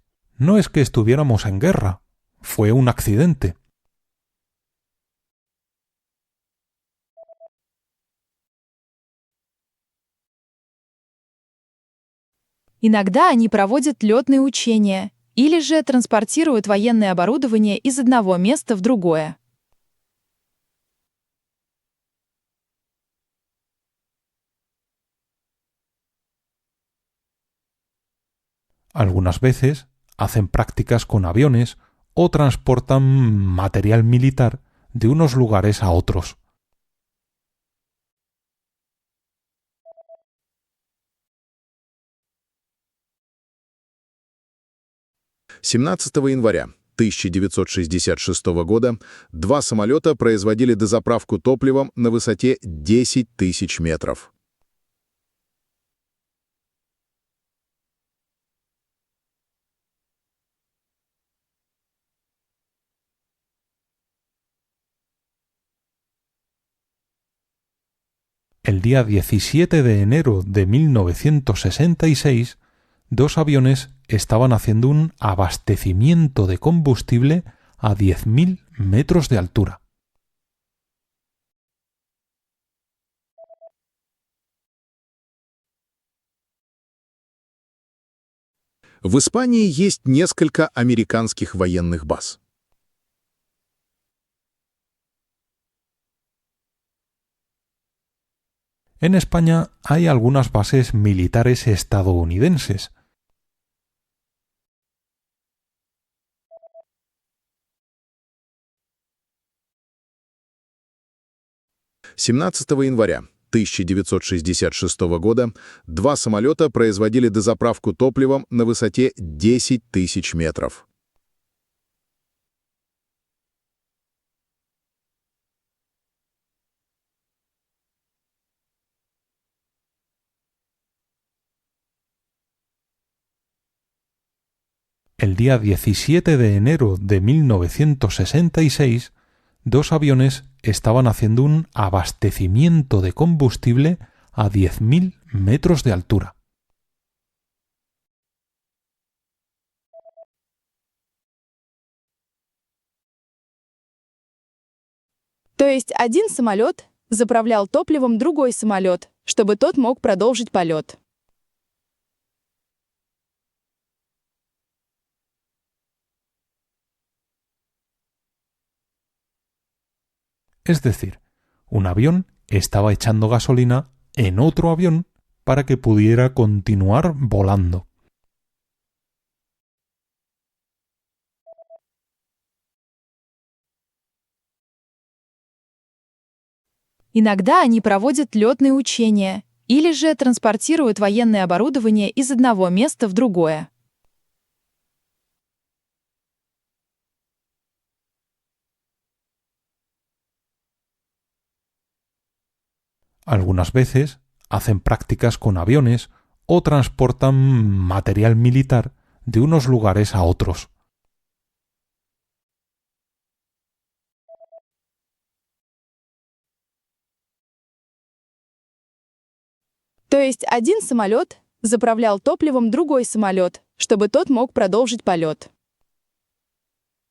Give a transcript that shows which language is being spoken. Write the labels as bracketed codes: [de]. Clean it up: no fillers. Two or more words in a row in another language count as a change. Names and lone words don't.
[es] No es que estuviéramos en guerra, fue un accidente. [ru] Иногда они проводят летные учения или же транспортируют военное оборудование из одного места в другое. [es] Algunas veces hacen prácticas con aviones o transportan material militar de unos lugares a otros. [ru] — 17 января 1966 года 2 самолета производили дозаправку топливом на высоте 10 тысяч метров. [es] El día 17 de enero de 1966, 2 aviones estaban haciendo un abastecimiento de combustible a 10.000 metros de altura. [ru] В Испании есть несколько американских военных баз. [es] En España hay algunas bases militares estadounidenses. [ru] — 17 января 1966 года 2 самолета производили дозаправку топливом на высоте 10 тысяч метров. [es] El día 17 de enero de 1966, 2 aviones estaban haciendo un abastecimiento de combustible a 10.000 metros de altura. [ru] То есть один самолет заправлял топливом другой самолет, чтобы тот мог продолжить полет. [es] Es decir, un avión estaba echando gasolina en otro avión para que pudiera continuar volando. [ru] Иногда они проводят летные учения или же транспортируют военное оборудование из одного места в другое. [es] Algunas veces hacen prácticas con aviones o transportan material militar de unos lugares a otros. [ru] То есть один самолет заправлял топливом другой самолет, чтобы тот мог продолжить полет.